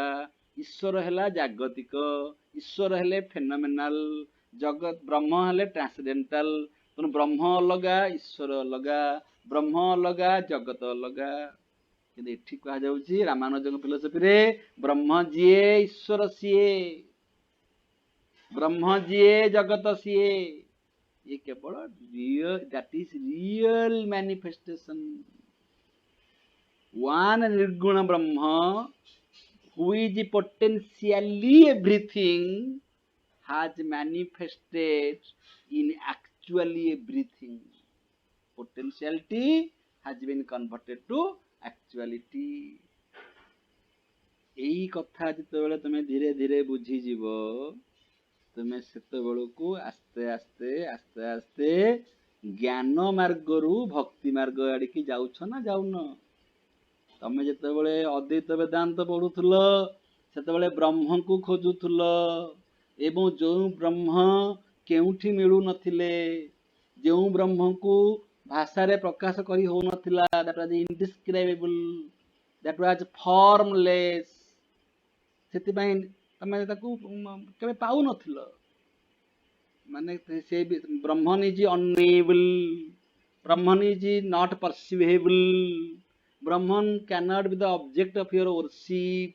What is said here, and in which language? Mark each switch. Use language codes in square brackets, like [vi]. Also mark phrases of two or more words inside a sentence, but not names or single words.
[or] ଈଶ୍ୱର ହେଲା ଜାଗତିକ, ଈଶ୍ୱର ହେଲେ ଫେନୋମେନାଲ, ବ୍ରହ୍ମ ହେଲେ ଟ୍ରାନ୍ସଡେଣ୍ଟାଲ। ତେଣୁ ବ୍ରହ୍ମ ଅଲଗା, ଈଶ୍ୱର ଅଲଗା, ବ୍ରହ୍ମ ଅଲଗା, ଜଗତ ଅଲଗା। କିନ୍ତୁ ଏଠି କୁହାଯାଉଛି ରାମାନୁଜଙ୍କ ଫିଲୋସଫିରେ, ବ୍ରହ୍ମ ଯିଏ ଈଶ୍ୱର ସିଏ, ବ୍ରହ୍ମ ଯିଏ ଜଗତ ସିଏ। ଏ କେବଳ [en] real, that is real manifestation. One [sa] निर्गुण ब्रह्म [en] who is potentially everything has manifested in actually everything. Potentiality has been converted to actuality. [or] ଏଇ କଥା ଯେତେବେଳେ ତମେ ଧୀରେ ଧୀରେ ବୁଝିଯିବ, ତୁମେ ସେତେବେଳକୁ ଆସ୍ତେ ଆସ୍ତେ ଆସ୍ତେ ଆସ୍ତେ ଜ୍ଞାନ ମାର୍ଗରୁ ଭକ୍ତି ମାର୍ଗ ଆଡ଼ିକି ଯାଉଛ ନା ଯାଉନ? ତମେ ଯେତେବେଳେ ଅଦ୍ୱୈତ ବେଦାନ୍ତ ପଢୁଥିଲ, ସେତେବେଳେ ବ୍ରହ୍ମକୁ ଖୋଜୁଥିଲ, ଏବଂ ଯେଉଁ ବ୍ରହ୍ମ କେଉଁଠି ମିଳୁନଥିଲେ, ଯେଉଁ ବ୍ରହ୍ମକୁ ଭାଷାରେ ପ୍ରକାଶ କରି ହଉନଥିଲା, [en] that was indescribable, that was formless, [or] ସେଥିପାଇଁ ତମେ ତାକୁ କେବେ ପାଉନଥିଲ। ମାନେ ସେ [en] Brahman is unknowable, Brahman is not perceivable, Brahman cannot be the object of your worship.